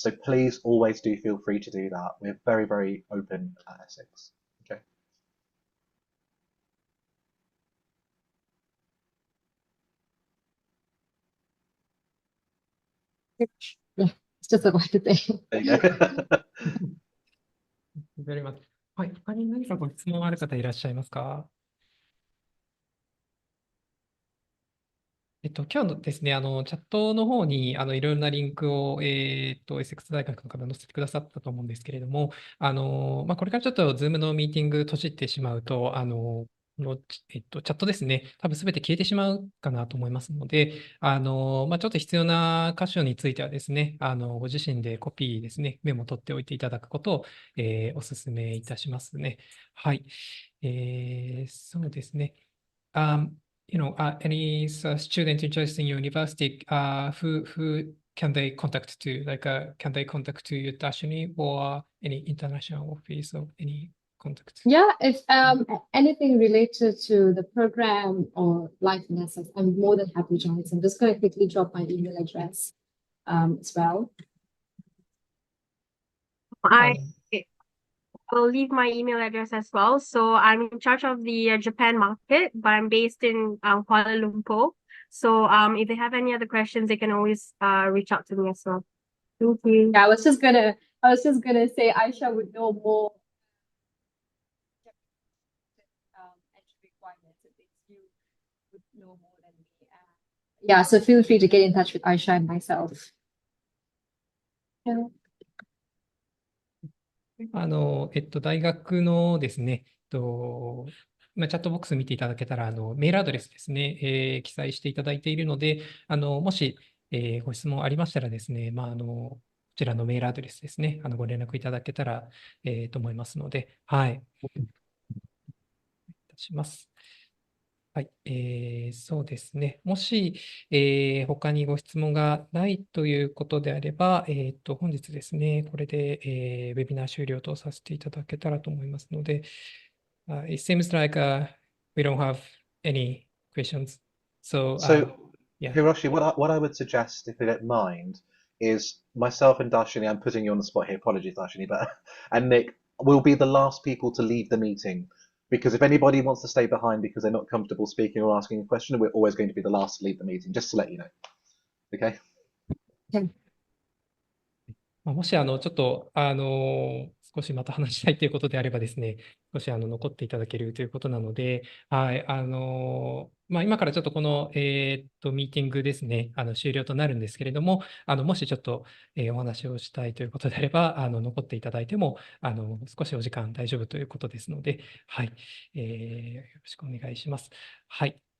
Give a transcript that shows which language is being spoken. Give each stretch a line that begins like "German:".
English: So please always do feel free to do that. We're very, very open at Essex. Okay. Yeah, it's just about to say. There you go. very much.
Japanese: はい。他に何かご質問ある方いらっしゃいますか？今日のですね、チャットの方に、いろいろなリンクを、エセックス大学の方載せてくださったと思うんですけれども、これからちょっと Zoom のミーティング閉じてしまうと、チャットですね、多分すべて消えてしまうかなと思いますので、ちょっと必要な箇所についてはですね、ご自身でコピーですね、メモ取っておいていただくことを、お勧めいたしますね。はい。そうですね。
English: Any student interested in your university, who can they contact to? Like, can they contact to you, Dashini, or any international office or any contact? Yeah, if anything related to the program or life in Essex, I'm more than happy to answer. I'm just going to quickly drop my email address as well. I'll leave my email address as well. So I'm in charge of the Japan market, but I'm based in Kuala Lumpur. So if they have any other questions, they can always reach out to me as well. Thank you. Yeah, I was just gonna say Aisha would know more entry requirements and things. You would know more than me. Yeah, so feel free to get in touch with Aisha and myself. Yeah.
Japanese: 大学のですね、チャットボックス見ていただけたら、メールアドレスですね、記載していただいているので、もし、ご質問ありましたらですね、こちらのメールアドレスですね、ご連絡いただけたら、と思いますので、はい。お願いいたします。はい、そうですね。もし、他にご質問がないということであれば、本日ですね、これで、ウェビナー終了とさせていただけたらと思いますので、
English: it seems like we don't have any questions. So, yeah. Hiroshi, what I would suggest, if you don't mind, is myself and Darshini, I'm putting you on the spot here, apologies Darshini, and Nick will be the last people to leave the meeting. Because if anybody wants to stay behind because they're not comfortable speaking or asking a question, we're always going to be the last to leave the meeting, just to let you know. Okay? Okay.
Japanese: もしちょっと少しまた話したいということであればですね、少し残っていただけるということなので、はい、今からちょっとこの、ミーティングですね、終了となるんですけれども、もしちょっと、お話をしたいということであれば、残っていただいても、少しお時間大丈夫ということですので、はい、よろしくお願いします。はい。